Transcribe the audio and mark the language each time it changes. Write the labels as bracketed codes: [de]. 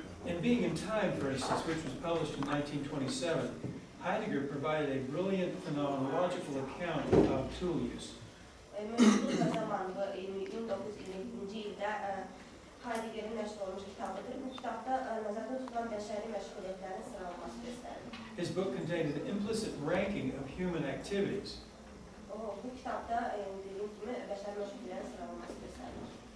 [en] In Being in Time, for instance, which was published in 1927, Heidegger provided a brilliant phenomenological account of tool use. [az] Mövcudluq və zaman bu 1922-ci ildə Heideggerin nəşr olmuş kitabıdır. Bu kitabda nəzərdə tutulan bəşəri məşğuliyyətlərin sıralaması göstərilir. [en] His book contained an implicit ranking of human activities. [az] Bu kitabda dediyim kimi bəşəri məşğuliyyətlərin sıralaması göstərilir.